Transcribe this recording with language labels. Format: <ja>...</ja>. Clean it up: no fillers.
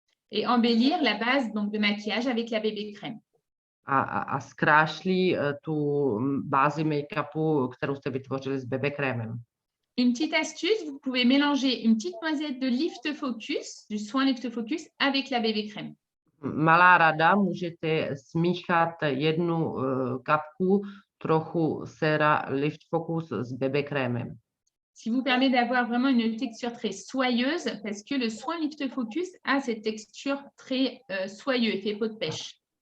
<fr>Et embellir la base donc, de maquillage avec la bébé crème.</fr> <cs>A zkrášlí tu bázi make-upu, kterou jste vytvořili s bébé krémem.</cs> <fr>Une petite astuce, vous pouvez mélanger une petite noisette de Lift Focus, du soin Lift Focus, avec la bébé crème.</fr> <cs>Malá rada, můžete smíchat jednu kapku trochu séra Lift Focus s bébé krémem.</cs> <fr>Ce qui vous permet d'avoir vraiment une texture très soyeuse parce que le soin Lift Focus a cette texture très soyeuse, effet peau de pêche.</fr>